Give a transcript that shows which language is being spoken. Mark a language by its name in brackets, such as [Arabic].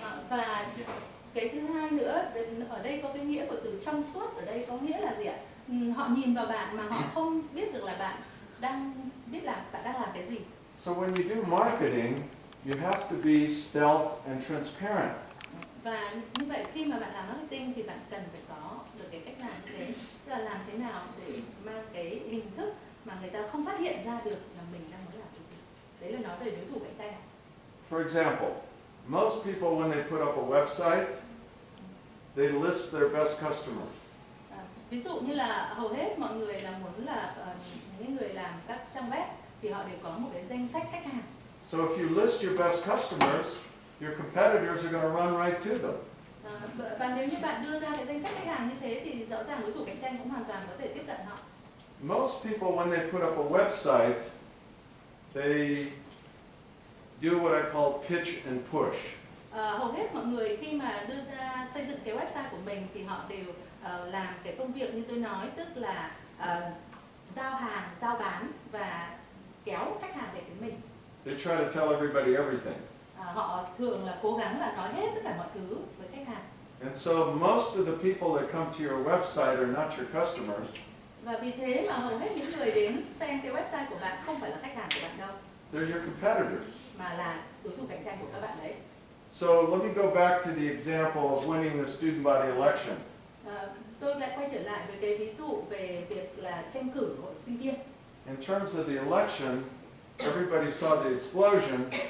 [Vietnamese] Và cái thứ hai nữa, ở đây có cái nghĩa của từ trong suốt, ở đây có nghĩa là gì ạ? Họ nhìn vào bạn mà họ không biết được là bạn đang làm cái gì. [English] So when you do marketing, you have to be stealth and transparent. [Vietnamese] Và như vậy khi mà bạn làm marketing thì bạn cần phải có được cái cách làm như thế, tức là làm thế nào để mang cái hình thức mà người ta không phát hiện ra được là mình đang muốn làm cái gì. Đấy là nói về đối thủ cạnh tranh. [English] For example, most people when they put up a website, they list their best customers. [Vietnamese] Ví dụ như là hầu hết mọi người là muốn là những người làm các trang web thì họ đều có một cái danh sách khách hàng. [English] So if you list your best customers, your competitors are going to run right to them. [Vietnamese] Và nếu như bạn đưa ra cái danh sách khách hàng như thế thì rõ ràng đối thủ cạnh tranh cũng hoàn toàn có thể tiếp cận họ. [English] Most people when they put up a website, they do what I call pitch and push. [Vietnamese] Hầu hết mọi người khi mà đưa ra xây dựng cái website của mình thì họ đều làm cái công việc như tôi nói, tức là giao hàng, giao bán và kéo khách hàng về với mình. [English] They try to tell everybody everything. [Vietnamese] Họ thường là cố gắng là nói hết tất cả mọi thứ với khách hàng. [English] And so most of the people that come to your website are not your customers. [Vietnamese] Và vì thế mà hầu hết những người đến xem cái website của bạn không phải là khách hàng của bạn đâu, [English] They're your competitors. [Vietnamese] mà là đối thủ cạnh tranh của các bạn đấy. [English] So let me go back to the example of winning the student body election. [Vietnamese] Tôi lại quay trở lại với cái ví dụ về việc là tranh cử hội sinh viên. [English] In terms of the election, everybody saw the explosion.